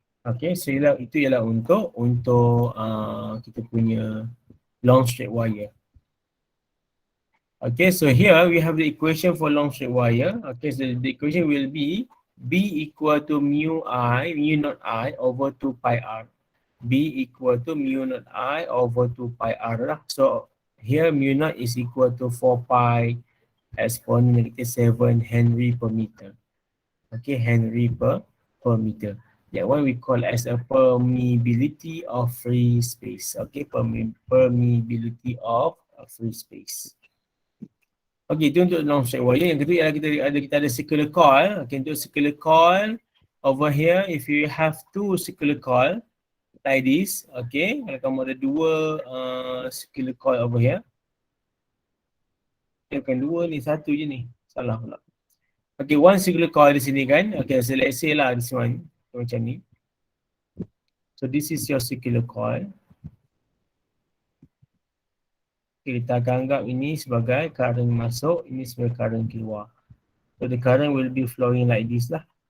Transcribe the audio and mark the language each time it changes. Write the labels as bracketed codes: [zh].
[ms] Okay, so itu ialah untuk kita punya [en] long straight wire. Okay, so here we have the equation for long straight wire. Okay, so the equation will be B equal to mu naught I over 2 pi r. B equal to mu naught I over 2 pi r lah. So here mu naught is equal to 4 pi exponent -7 Henry per meter. Okay, Henry per meter. That one we call as a permeability of free space. Okay, permeability of free space. Okay, [ms] itu untuk [en] long straight wire. [ms] Yang kedua ialah kita ada circular coil. [en] Okay, untuk circular coil over here, if you have two circular coil like this, okay, [ms] kalau kamu ada dua [en] circular coil over here, [ms] bukan dua ni, satu je ni, salah pula. [en] Okay, one circular coil [ms] di sini kan. [en] Okay, so let's say lah this one [ms] macam ni. [en] So this is your circular coil. [ms] Okay, kita akan anggap ini sebagai current masuk, ini sebagai current keluar. [en] So the current will be flowing like this lah.